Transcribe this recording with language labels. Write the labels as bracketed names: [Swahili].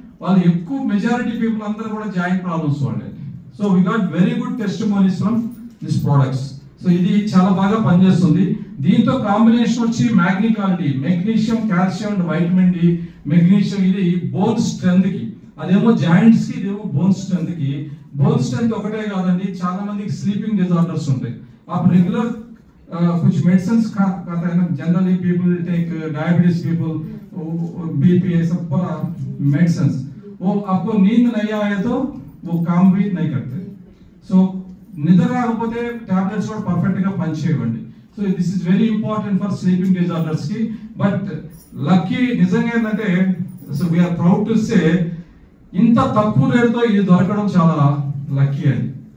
[Telugu] వాళ్ళు ఎక్కువ majority people అందరూ కూడా జాయింట్ ప్రాబ్లమ్స్ వాడారు. [English] So we got very good testimonies from this products. [Telugu] So ఇది చాలా బాగా పనిచేస్తుంది. దీంతో కాంబినేషన్ వచ్చి మ్యాగ్నికాలిటీ, magnesium, calcium and vitamin D. Magnesium ఇది బోన్ స్ట్రెంత్ కి, అదేమో జాయింట్స్ కి, ఇదేమో బోన్ స్ట్రెంత్ కి. బోన్ స్ట్రెంత్ ఒకటే కాదండి, చాలా మందికి స్లీపింగ్ డిజార్డర్స్ ఉంటాయి. [Hindi] आप रेगुलर कुछ मेडिसिन खाता है ना, [English] generally people take [Hindi] diabetes people BP ये सब मेडिसिन, वो आपको नींद नहीं आए तो वो काम भी नहीं करते. [Telugu] सो నిద్ర రాకపోతే టాబ్లెట్స్ కూడా పర్ఫెక్ట్ గా పనిచేయవండి. [English] so this is very important for sleeping disorders [Telugu] కి. బట్ లక్కీ నిజంగా ఏంటంటే [English] so we're proud to say [Telugu] ఇంత తక్కువ రేటుతో ఇది దొరకడం చాలా లక్కీ అండి.